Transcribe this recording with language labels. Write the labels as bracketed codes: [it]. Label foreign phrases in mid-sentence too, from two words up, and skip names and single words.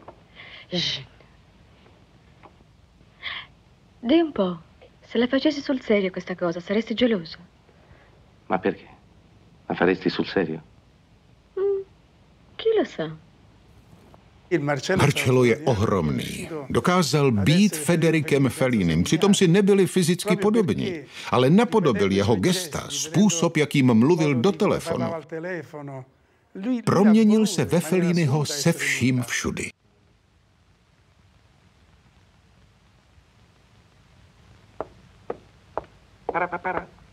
[it] Di un po', se la facessi sul serio questa cosa, saresti geloso? Ma perché? La faresti sul serio? Chi lo sa? [cs] Marcello je ohromný. Dokázal být Federikem Fellinem, přitom si nebyli fyzicky podobní, ale napodobil jeho gesta, způsob, jakým mluvil do telefonu. Proměnil se ve Felliniho se vším všudy. Para.